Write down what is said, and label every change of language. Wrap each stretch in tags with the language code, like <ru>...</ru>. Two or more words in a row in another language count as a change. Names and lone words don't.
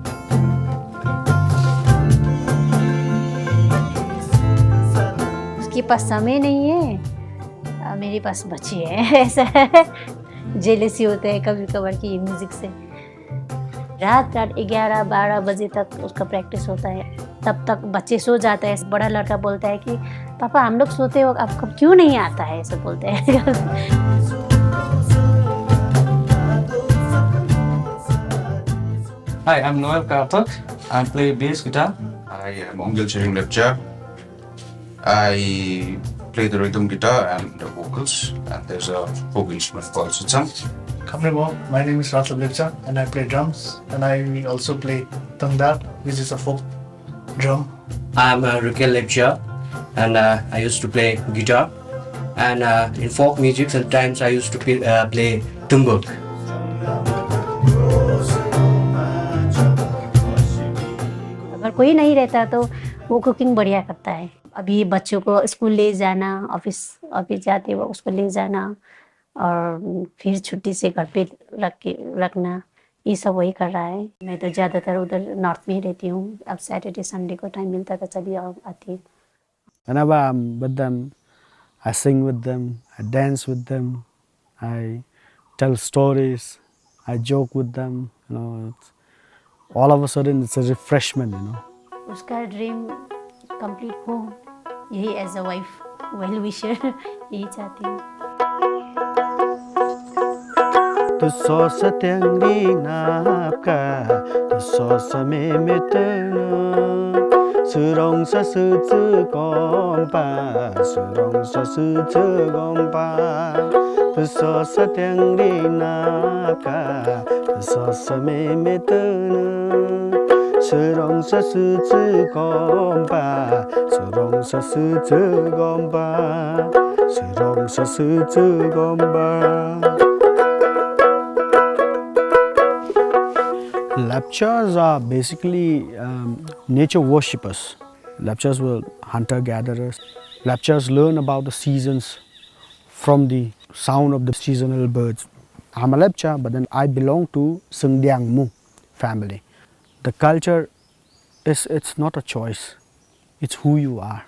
<hi>उसके पास समय नहीं है, मेरे पास बच्चे हैं, ऐसा है।</hi> <en>jealousy hota</en> <hi>है कभी कभार की म्यूज़िक से। रात 11-12 बजे तक उसका प्रैक्टिस होता है, तब तक बच्चे सो जाते हैं। बड़ा लड़का बोलता है कि पापा हम लोग सोते हो, आपको क्यों नहीं आता है, ऐसा बोलते हैं।</hi> <en>Hi, I'm Gangtok. I play bass guitar. I am Nyoldhang Tshering Lepcha. I play the rhythm guitar and the vocals, and there's a folk instrument called sutsang. My name is Ratha Lepcha and I play drums, and I also play tangdar, which is a folk drum. I'm Rukel Lepcha and I used to play guitar, and in folk music sometimes I used to play tumbuk.</en> <hi>अगर कोई नहीं रहता तो वो कुकिंग बढ़िया करता है। अभी बच्चों को स्कूल ले जाना, ऑफिस जाते वक्त उसको ले जाना और फिर छुट्टी से घर पे रखना, ये सब वही कर रहा है। मैं तो ज़्यादातर उधर नॉर्थ में ही रहती हूँ। अब</hi> <en>Saturday Sunday</en> <hi>को टाइम मिलता था चली आती।</hi> <en>Whenever I'm with them, I sing with them, I dance with them, I tell stories, I joke with them, you know. All of a sudden it's a refreshment, you know.</en> <hi>उसका</hi> <en>dream complete</en> <hi>हो, यही</hi> <en>as a wife well wisher</en> <hi>यही चाहती हूँ.</hi> <lep>Tu sosa tengri napka, tu sosa me metana, surong sa su tsu gompa, surong sa su tsu gompa. Tu sosa tengri napka, tu sosa me metana, surong sa su tsu gompa, surong sa su tsu gompa, surong sa su tsu gompa.</lep> <en>Lepchas are basically nature worshippers. Lepchas were hunter-gatherers. Lepchas learn about the seasons from the sound of the seasonal birds. I'm a Lepcha, but then I belong to Sungdiangmu family. The culture it's not a choice, it's who you are.</en>